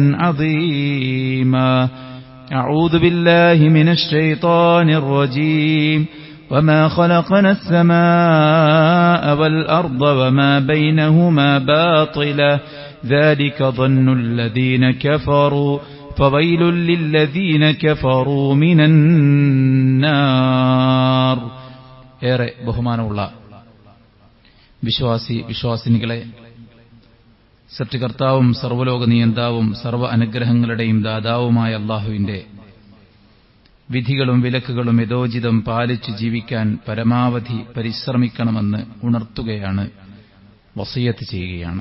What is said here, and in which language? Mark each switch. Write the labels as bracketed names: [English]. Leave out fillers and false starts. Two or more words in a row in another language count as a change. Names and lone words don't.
[Arabic] عظيما أعوذ بالله من الشيطان الرجيم وما خلقنا السماء والأرض وما بينهما باطلا ذلك ظن الذين كفروا فويل للذين كفروا من النار. [Malayalam] ഏറെ ബഹുമാനമുള്ള വിശ്വാസിനികളെ, സൃഷ്ടികർത്താവും സർവ്വലോക നിയന്താവും സർവ്വ അനുഗ്രഹങ്ങളുടെയും ദാതാവുമായ അല്ലാഹുവിന്റെ വിധികളും വിലക്കുകളും യഥോചിതം പാലിച്ചു ജീവിക്കാൻ പരമാവധി പരിശ്രമിക്കണമെന്ന് ഉണർത്തുകയാണ്, വസിയത്ത് ചെയ്യുകയാണ്.